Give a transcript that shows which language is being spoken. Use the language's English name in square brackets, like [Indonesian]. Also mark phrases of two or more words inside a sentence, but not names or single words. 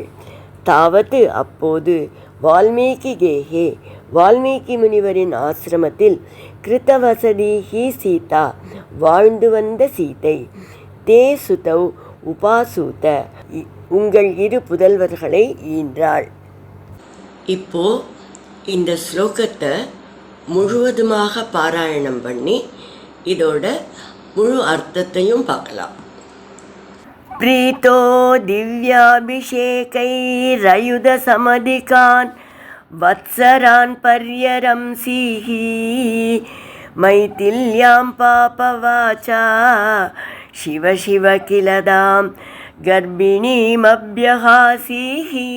[Tamil] தாவது, அப்போது, வால்மீகிகேஹே, வால்மீகி முனிவரின் ஆசிரமத்தில், [Sanskrit] कृतवसतिः सीता, [Tamil] வாழ்ந்து வந்த சீதை, [Sanskrit] ते सुतौ उपासूत, [Tamil] உங்கள் இரு புதல்வர்களை ஈன்றாள். இப்போ இந்த ஸ்லோகத்தை முழுவதுமாக பாராயணம் பண்ணி இதோட முழு அர்த்தத்தையும் பார்க்கலாம். [Sanskrit] प्रीतो दिव्याभिषेकैरयुधसमधिकान् वत्सरान् पर्यरंसीः. मैथिल्यां पापवाचा शिव शिव किलदां गर्भिणीमभ्यहासीः.